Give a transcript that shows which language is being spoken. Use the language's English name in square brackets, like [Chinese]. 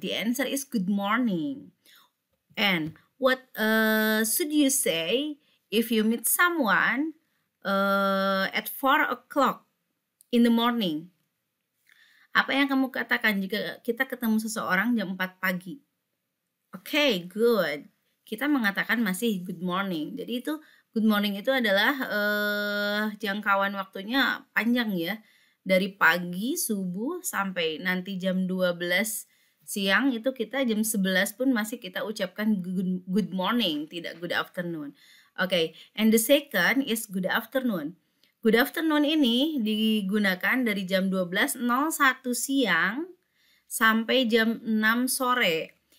[English] The answer is good morning. And what should you say if you meet someone at 4 o'clock in the morning? [Indonesian] Apa yang kamu katakan jika kita ketemu seseorang jam 4 pagi? [English] Okay, good. [Indonesian] Kita mengatakan masih [English] good morning. [Indonesian] Jadi itu good morning itu adalah jangkauan waktunya panjang ya. Dari pagi, subuh, sampai nanti jam 12 siang itu kita jam 11 pun masih kita ucapkan good morning, tidak good afternoon. [English] Okay, and the second is good afternoon. [Indonesian] Good afternoon ini digunakan dari jam 12.01 siang sampai jam 6 sore.